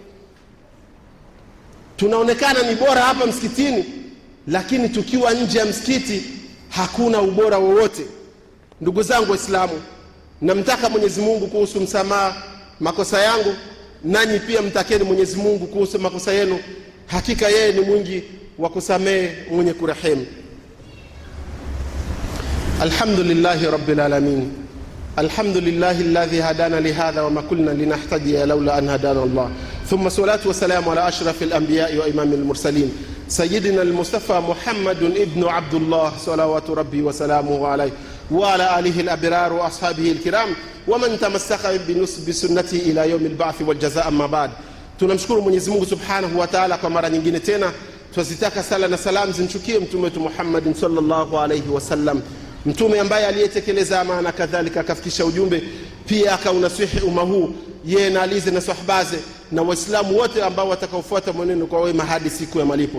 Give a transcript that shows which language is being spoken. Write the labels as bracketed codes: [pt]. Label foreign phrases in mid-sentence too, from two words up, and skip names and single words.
[sw] Tunaonekana ni bora hapa msikitini, lakini tukiwa nje ya msikiti hakuna ubora wowote. Ndugu zangu Waislamu, namtaka Mwenyezi Mungu kuhusu msamaha makosa yangu, nanyi pia mtakeni Mwenyezi Mungu kuhusu makosa yenu. Hakika yeye ni mwingi wa kusamehe, mwenye kurehemu. [ar] الحمد لله رب العالمين. الحمد لله الذي هدانا لهذا وما كنا لنهتدي لولا أن هدانا الله. ثم الصلاة والسلام على أشرف الأنبياء وإمام المرسلين سيدنا المصطفى محمد بن عبد الله صلوات ربي وسلامه عليه وعلى آله الأبرار وأصحابه الكرام ومن تمسك بسنته إلى يوم البعث والجزاء. أما بعد. [sw] Tunamshukuru Mwenyezi Mungu [ar] سبحانه وتعالى [sw] kwa mara nyingine tena. Twazitaka sala na salam zimchukie mtume wetu Muhammad [ar] صلى الله عليه وسلم, [sw] mtume ambaye aliyetekeleza amana, kadhalika akafikisha ujumbe, pia akaunasihi umma huu, yeye na alize na sahabaze na waislamu wote ambao watakaofuata mwenendo kwa wema hadi siku ya malipo.